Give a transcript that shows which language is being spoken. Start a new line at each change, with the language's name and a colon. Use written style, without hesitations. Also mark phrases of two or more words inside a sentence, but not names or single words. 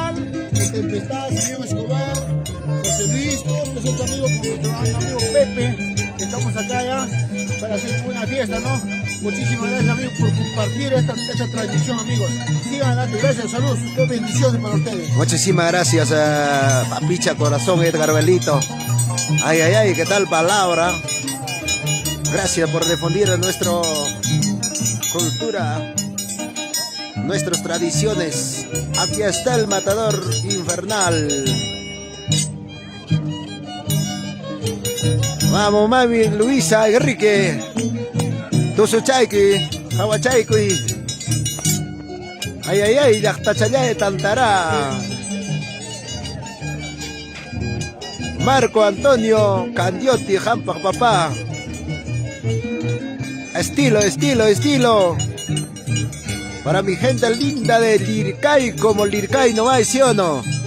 Spanish: Tempestad, señor Escobar, José Luis, todos nuestros amigos, con nuestro amigo Pepe. Estamos acá ya para hacer una fiesta, ¿no? Muchísimas gracias amigos por compartir esta transmisión, amigos. Sigan adelante, gracias, saludos, bendiciones para ustedes. Muchísimas gracias, papicha corazón, Edgar Belito. Ay, ay, ay, qué tal palabra. Gracias por difundir nuestra cultura, nuestras tradiciones. Aquí está el matador infernal. Vamos, mami, Luisa, Enrique.
Quechua: Tusu Chaiki, Hawachaiki.
Spanish: Ay, ay, ay, Yachtachaya de Tantará. Marco Antonio Candiotti, Jampa, papá. Estilo, estilo, estilo. Para mi gente linda de Lircay, como Lircay no hay, ¿sí o no?